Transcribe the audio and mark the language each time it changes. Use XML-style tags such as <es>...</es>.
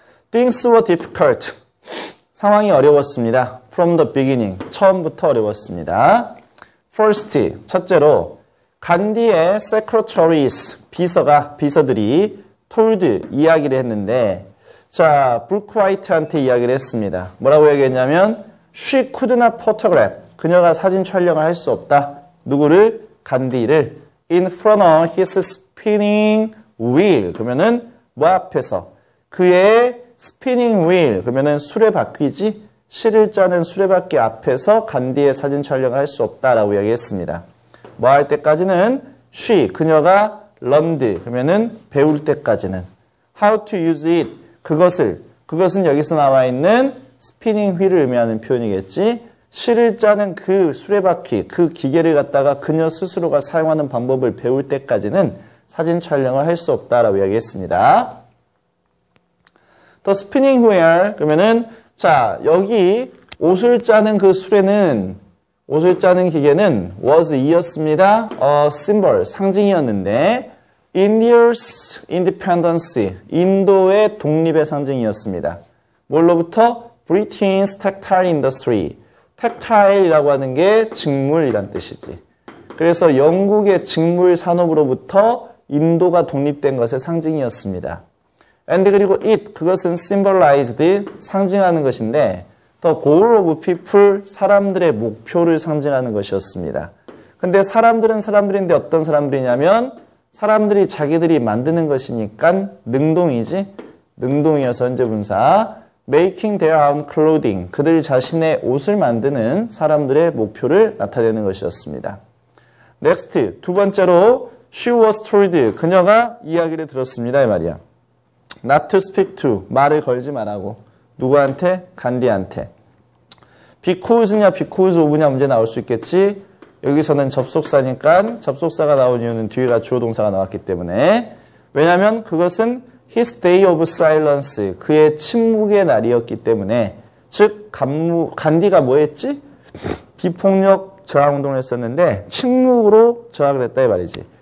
<en>Things were difficult.</en> <ko>상황이 어려웠습니다.</ko> <en>From the beginning.</en> <ko>처음부터 어려웠습니다. First, 첫째로 간디의 secretaries, 비서들이 told, 이야기를 했는데 자, 브루크 화이트한테 이야기를 했습니다. 뭐라고 얘기했냐면</ko> <en>she could not photograph.</en> <ko>그녀가 사진 촬영을 할 수 없다. 누구를?</ko> <en>간디를 in front of his spinning wheel.</en> <ko>그러면은 뭐 앞에서?</ko> <en>그의 spinning wheel.</en> <ko>그러면은 수레바퀴지? 실을 짜는 수레바퀴 앞에서 간디의 사진 촬영을 할 수 없다라고 이야기했습니다. 뭐 할 때까지는 she, 그녀가 learned. 그러면은 배울 때까지는</ko> <en>how to use it.</en> <ko>그것은 여기서 나와 있는 스피닝 휠을 의미하는 표현이겠지. 실을 짜는 그 수레바퀴, 그 기계를 갖다가 그녀 스스로가 사용하는 방법을 배울 때까지는 사진 촬영을 할 수 없다라고 이야기했습니다. 또 스피닝 휠 그러면은 자 여기 옷을 짜는 그 수레는 옷을 짜는 기계는 was 이었습니다. symbol, 상징이었는데</ko> <en>India's independence,</en> <ko>인도의 독립의 상징이었습니다. 뭘로부터?</ko> <en>Britain's textile industry.</en> <ko>textile이라고 하는 게 직물이란 뜻이지. 그래서 영국의 직물 산업으로부터 인도가 독립된 것의 상징이었습니다. and 그리고 it, 그것은 symbolized, 상징하는 것인데</ko> <en>the goal of people,</en> <ko>사람들의 목표를 상징하는 것이었습니다. 근데 사람들은 사람들인데 어떤 사람들이냐면 사람들이 자기들이 만드는 것이니까 능동이지. 능동이어서 현재 분사.</ko> <en>making their own clothing,</en> <ko>그들 자신의 옷을 만드는 사람들의 목표를 나타내는 것이었습니다. next, 두 번째로</ko> <en>she was told,</en> <ko>그녀가 이야기를 들었습니다 이 말이야.</ko> <en>not to speak to,</en> <ko>말을 걸지 말라고. 누구한테? 간디한테. because냐 because of냐 문제 나올 수 있겠지. 여기서는 접속사니까 접속사가 나온 이유는 뒤에가 주어 동사가 나왔기 때문에. 왜냐하면 그것은</ko> <en>his day of silence,</en> <ko>그의 침묵의 날이었기 때문에. 즉 간디가 뭐 했지? 비폭력 저항운동을 했었는데 침묵으로 저항을 했다 이 말이지.</ko>